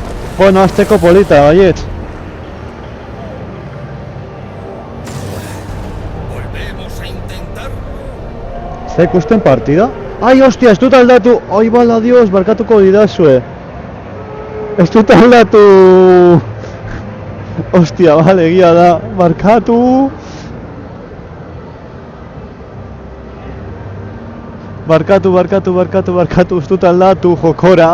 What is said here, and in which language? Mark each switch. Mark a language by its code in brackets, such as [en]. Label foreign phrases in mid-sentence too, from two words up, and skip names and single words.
[eu] Bueno, azteko polita, baiet. [es] Volvemos a intentarlo. [eu] Zer ikusten partida? Ai, hostia, ez dut aldatu! Ai, bala, dios, barkatuko didazue. Ez dut aldatu! Hostia, bale, egia da. Barkatu! Barkatu, ez dut aldatu, jokora.